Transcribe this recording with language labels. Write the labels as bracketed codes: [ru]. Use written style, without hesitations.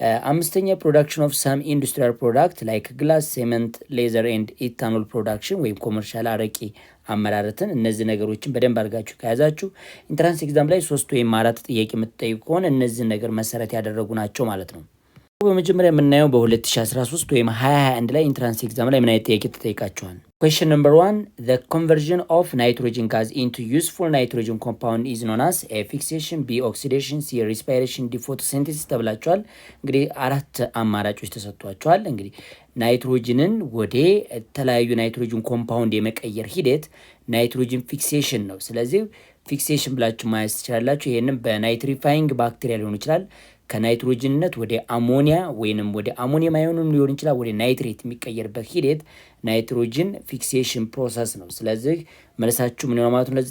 [am] አምስተኛ ፕሮዳክሽን ኦፍ ሰም ኢንዱስትሪያል ፕሮዳክት ላይክ ግላስ፣ ሴመንት፣ ሌዘር ኤንድ ኢታኖል ፕሮዳክሽን ወይም ኮመርሻል አረቂ አመራረትን እነዚህ ነገሮችን በደንብ አድርጋችሁ ከያዛችሁ ኢንትራንስ ኤግዛም ላይ 3 ወይም 4 ጥያቄ የምትጠይቁ ከሆነ እነዚህ ነገር መሰረት ያደረጉ ናቸው ማለት ነው። በመጀመሪያ የምናየው በ2013 ወይም 2021 ላይ ኢንትራንስ ኤግዛም ላይ ምን አይነት ጥያቄ ተጠይቃችኋል? [en] Question number 1, the conversion of nitrogen gas into useful nitrogen compound is known as A. fixation, B. oxidation, C. respiration, D. [am] photosynthesis ተብላችኋል። እንግዲህ 4 አማራጮች ተሰጥቷችኋል። እንግዲህ ናይትሮጅንን ወደ ተለያዩ ናይትሮጅን ኮምፓውንድ የመቀየር ሂደት ናይትሮጅን ፊክሴሽን ነው። ስለዚህ ፊክሴሽን ብላችሁ ማየት ትችላላችሁ። ይሄንም በናይትሪፋይንግ ባክቴሪያ ሊሆን ይችላል። ከናይትሮጅንነት ወደ አሞኒያ ወይንም ወደ አሞኒየም አዮንም ሊሆን ይችላል ወደ ናይትሬት የሚቀየርበት ሂደት ናይትሮጅን ፊክሴሽን ፕሮሰስ ነው። ስለዚህ መልሳችሁ ምን ነው ማለት ነው?